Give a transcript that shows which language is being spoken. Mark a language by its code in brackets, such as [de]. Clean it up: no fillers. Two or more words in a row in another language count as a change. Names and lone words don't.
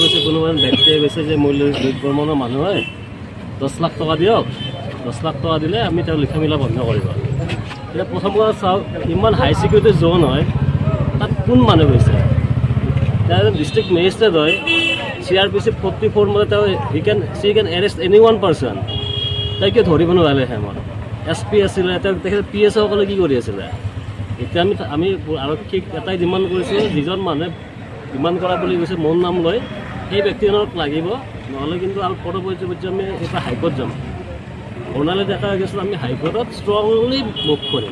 [as] গৈছে কোনোবা ব্যক্তিয়ে গৈছে যে মই লুইট বৰ্মনৰ মানুহ হয় 10 লাখ টকা দিয়ক 10 লাখ টকা দিলে আমি তেওঁ লিখা মিলা বন্ধ কৰিব এতিয়া প্ৰথম কথা চাওক ইমান [en] high security zone [as] হয় তাত কোন মানুহ গৈছে তেওঁ [en] district magistrate [as] হয় CRPC 44 মতে তেওঁ [en] she can arrest any one person [as] তাই কিয় ধৰিব নোৱাৰিলে হেমত SP আছিলে তেওঁ তেখেত PS সকলে কি কৰি আছিলে এতিয়া আমি আৰক্ষীক এটাই ডিমাণ্ড কৰিছোঁ যিজন মানুহে ডিমাণ্ড কৰা বুলি কৈছে মোৰ নাম লৈ সেই ব্যক্তিজনক লাগিব নহ'লে কিন্তু আৰু পৰৱৰ্তী পৰ্যায়ত আমি এটা হাইকোৰ্ট যাম বৰ্ণালী ডেকা গৈছোঁ আমি হাইকোৰ্টত [en] strongly move [as] কৰিম